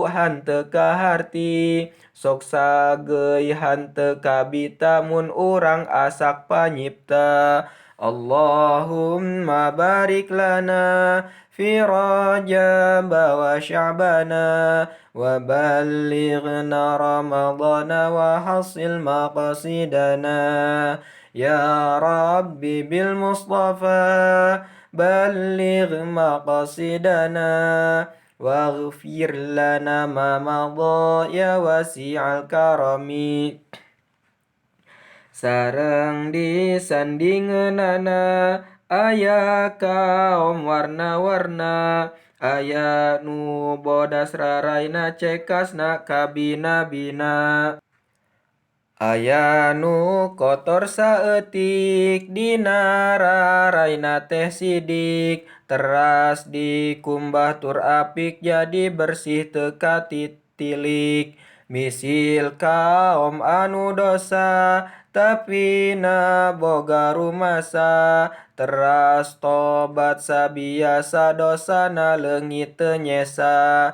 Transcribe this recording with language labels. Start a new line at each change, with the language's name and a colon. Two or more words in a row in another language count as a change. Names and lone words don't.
Sundanese: hanteu kaharti sok sageuy hanteu kabita mun urang asak
Arabic: panyipta اللهم بارك لنا في رجب و شعبان و بلغنا رمضان و حصل مقاصدنا يا ربي بالمصطفى بلغ مقاصدنا واغفر لنا ما مضى يا واسع الكرم
Sundanese: sareng disandingeunana aya kaum warna-warna aya nu bodas raraina cekasna kabina-bina aya nu kotor saeutik dina raraina teh sidik teras dikumbah tur apik jadi bersih teu katitilik misil kaum anu dosa tapi na boga rumasa teras tobat sabiasa dosana leungit teu nyesa.